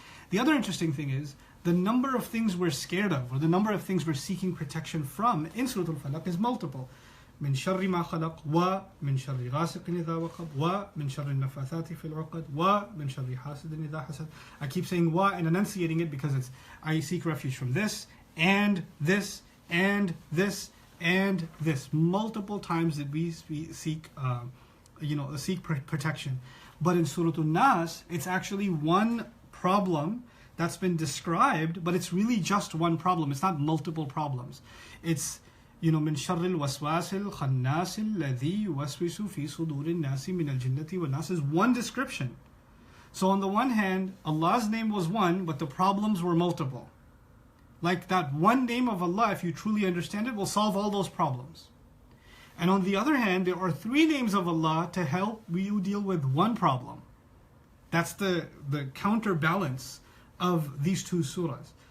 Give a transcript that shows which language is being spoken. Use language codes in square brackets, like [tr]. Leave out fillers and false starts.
[en] The other interesting thing is the number of things we're scared of, or the number of things we're seeking protection from in Surah Al-Falaq is multiple. [ar] من شر ما خلق ومن شر غاسق إذا وقب ومن شر النفاثات في العقد ومن شر حاسد إذا حسد. [en] I keep saying wa and enunciating it because it's I seek refuge from this and this and this and this. Multiple times that we seek seek protection. But in Surah Al-Nas, it's actually one problem that's been described, but it's really just one problem. It's not multiple problems. It's [ar] من شر الوسواس الخناس الذي يوسوس في صدور الناس من الجنة والناس [en] is one description. So on the one hand, Allah's name was one, but the problems were multiple. Like that one name of Allah, if you truly understand it, will solve all those problems. And on the other hand, there are three names of Allah to help you deal with one problem. That's the counterbalance of these two surahs.